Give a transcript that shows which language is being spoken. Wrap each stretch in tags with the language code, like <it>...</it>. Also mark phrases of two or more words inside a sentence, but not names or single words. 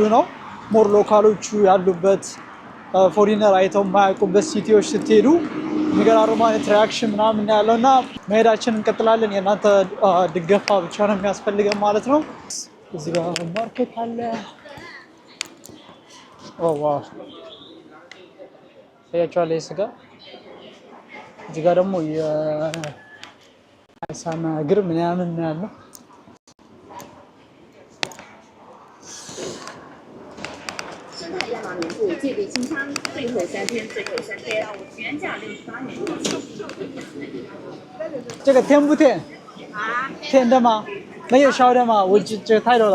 <am>ነው። ሞር ሎካሎቹ ያሉበት ፎሪነር አይተው የማያውቁበት ሲቲዎች ስትሄዱ የሚገራርሙ አይነት ሪያክሽን ምናምን ያለው እና መሄዳችን እንቀጥላለን። የእናንተ ድገፋ ብቻ ነው የሚያስፈልገን ማለት ነው። እዚህ ጋር ማርኬት አለ። ዋው ያያችኋል። ስጋ እዚህ ጋር ደግሞ የአሳማ እግር ምናምን ነው ያለው።</am> <zh>戒备清仓，最后3天，原价68元。这个甜不甜？啊，甜的吗？没有烧的吗？我这个太多了。</zh>